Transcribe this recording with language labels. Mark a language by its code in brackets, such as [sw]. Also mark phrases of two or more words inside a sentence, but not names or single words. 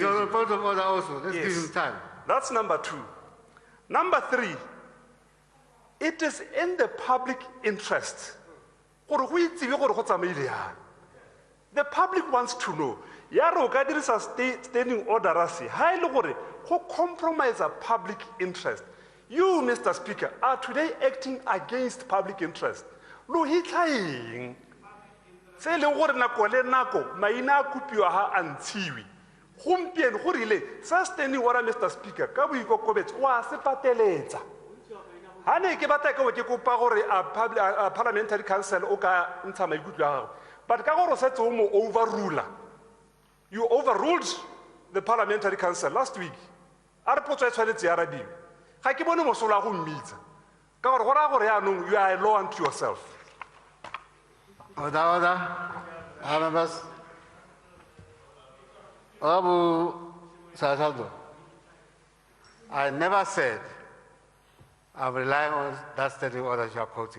[en] He's on the point of order also. Let's give him time. That's number two. Number three, it is in the public interest. The public wants to know. [tn] Yaro ka dirisa [en] standing order [tn] rasi. Ha ile gore go compromise a [en] public interest. You, Mr. Speaker, are today acting against public interest. [tn] Lo hitlaeng. Se le gore nako le nako maina a kopiwa ha a ntshiwi. Gompieno go rile sa [en] standing order, Mr. [tn] Speaker, ka boikokobetso wa se pateletsa. Ha ne ke batla ke kopa gore a [en] parliamentary council [tn] o ka ntsha maikutlo a gago. But ka gore setse o mo overruler. [en] You overruled the parliamentary council last week. [tn] A re potso e tshwanetse ya arabiwa. Ga ke bone mosola go mmitsa. Ka gore go ra gore yaanong [en] you are a law unto yourself. Order. Members. Abu Sasaldo, I never said I'm relying on that standing order you are quoting.